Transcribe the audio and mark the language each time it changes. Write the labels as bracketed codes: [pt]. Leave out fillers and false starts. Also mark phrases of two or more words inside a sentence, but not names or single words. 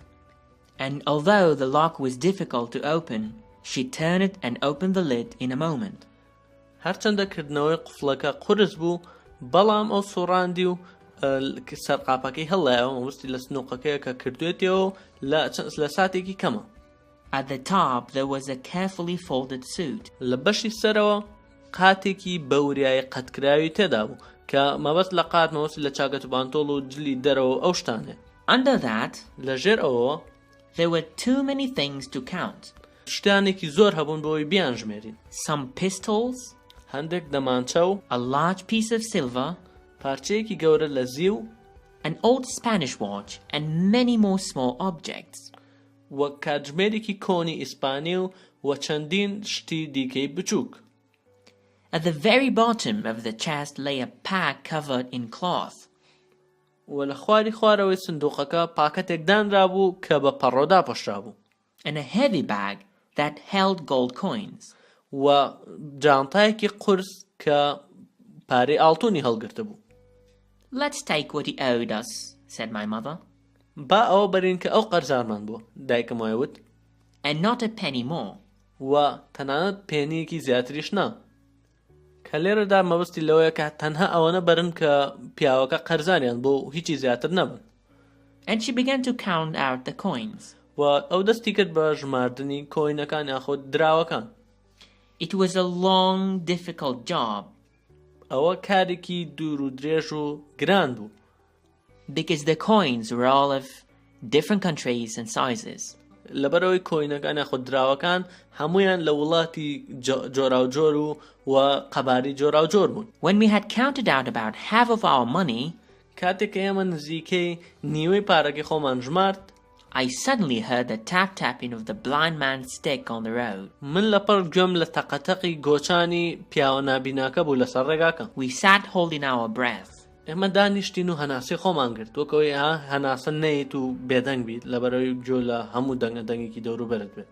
[en] And although the lock was difficult to open, she turned it and opened the lid in a moment. [ckb] هەرچەندە کردنەوەی قوفڵەکە قورس بوو، بەڵام ئەو سوڕاندی و سەرقاپەکەی هەڵایەوە وستی لە سنووقەکەیە کە کردوێتەوە لە ساتێکی کەمە. [en] At the top there was a carefully folded suit. [ckb] لە بەشی سەرەوە قاتێکی بەوریایی قەتکراوی تێدا بوو کە مەبەست لە قات مەوەستی لە چاکەت و بانتۆڵ و جلی دەرەوە ئەو شتانێ. [en] Under that, [ckb] لەژێر ئەوە [en] there were too many things to count. [ckb] شتانێکی زۆر هەبوون بۆی بیانژمێرین. [en] Some pistols, [ckb] هەندێک دەمانچە و [en] a large piece of silver, [ckb] پارچەیەکی گەورە لە زیو، [en] an old Spanish watch, and many more small objects. [ckb] وەک کاتژمێرێکی کۆنی ئیسپانی و چەندین شتی دیکەی بچووک. [en] At the very bottom of the chest lay a pack covered in cloth. [ckb] و لە خواری خوارەوەی سندوقەکە پاکەتێک دانرا بوو کە بە پەڕۆدا پۆشرا بوو. [en] And a heavy bag that held gold coins. [ckb] و جانتایەکی قورس کە پارەی ئاڵتوونی هەڵگرتە بوو. [en] Let's take what he owed us, said my mother. [ckb] با ئەوە بەرین کە ئەو قەرزارمان بووە، دایکم وایوت. [en] And not a penny more. [ckb] و تەنانەت پێنیەکی زیاتریش نا. کە لێرەدا مەبەستی لەوەیە کە تەنها ئەوەنە بەرن کە پیاوەکە قەرزانیان بۆ هیچی زیاتر نەبن. [en] And she began to count out the coins. [ckb] و ئەو دەستی کرد بە ژماردنی کۆینەکان یاخۆ دراوەکان. [en] It was a long, difficult job. [ckb] ئەوە کارێکی دوور و درێژ و گران بوو. [en] Because the coins were all of different countries and sizes. [ckb] لەبەرەوەی کۆینەکان یاخۆ دراوەکان هەمویان لە وڵاتی جۆراوجۆر و قەباری جۆراوجۆر بوون. [en] When we had counted out about half of our money, [ckb] کاتێک ئێمە نزیکەی نیوەی پارەکەی خۆمان ژمارد، [en] I suddenly heard the tap-tapping of the blind man's stick on the road. [ckb] من لەپەر گوێم لە تەقەتەقی گۆچانی پیاوە نابیناکە بوو لەسەر ڕێگاکە. [en] We sat holding our breath. [ckb] ئێمە دانیشتین و هەناسی خۆمان کرد وەکەوەی هەناسە نەیت و بێدەنگ بیت لەبەرەوەی گوێ لە هەموو دەنگێکی دەوروبەرت بێت.